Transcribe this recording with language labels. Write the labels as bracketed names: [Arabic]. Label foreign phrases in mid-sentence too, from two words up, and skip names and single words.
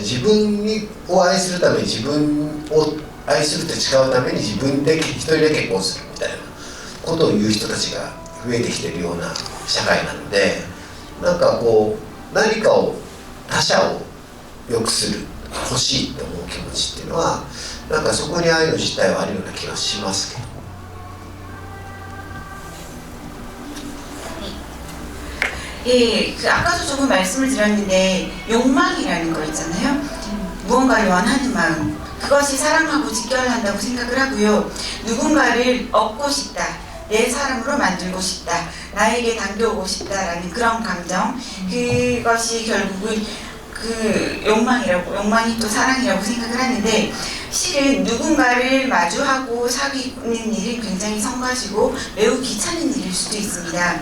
[Japanese] 自分を愛するために自分を愛すると違うために自分で一人で結婚するみたいなことを言う人たちが増えてきているような社会なので、なんかこう何かを他者を良くする、欲しいって思う気持ちっていうのはなんかそこに愛の実態はあるような気がしますけど。 [Korean] 예, 아까도 조금 말씀을 드렸는데 욕망이라는 거 있잖아요. 무언가를 원하는 마음, 그것이 사랑하고 직결한다고 생각을 하고요. 누군가를 얻고 싶다, 내 사람으로 만들고 싶다, 나에게 당겨오고 싶다라는 그런 감정, 그것이 결국은 그 욕망이 또 사랑이라고 생각을 하는데, 실은 누군가를 마주하고 사귀는 일이 굉장히 성가시고 매우 귀찮은 일일 수도 있습니다.